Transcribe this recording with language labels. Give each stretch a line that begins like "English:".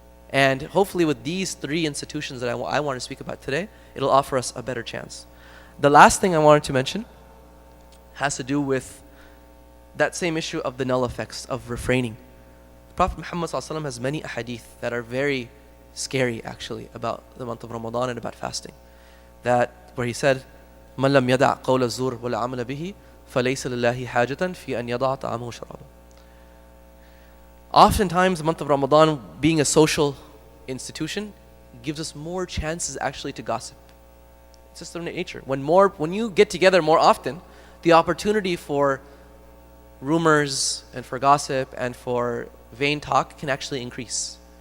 English: And hopefully with these 3 institutions that I want to speak about today, it'll offer us a better chance. The last thing I wanted to mention has to do with that same issue of the null effects of refraining. Prophet Muhammad ﷺ has many ahadith that are very scary actually about the month of Ramadan and about fasting. That where he said,
Arabic: مَنْ لَمْ يَدَعْ قَوْلَ الزُّورِ وَالْعَمَلَ بِهِ فَلَيْسَ لِلَّهِ حَاجَةً فِي أَنْ يَضَعَ طَعَامَهُ وَشَرَابَهُ.
English: Oftentimes the month of Ramadan, being a social institution, gives us more chances actually to gossip. It's just their nature. When you get together more often, the opportunity for rumors and for gossip and for vain talk can actually increase.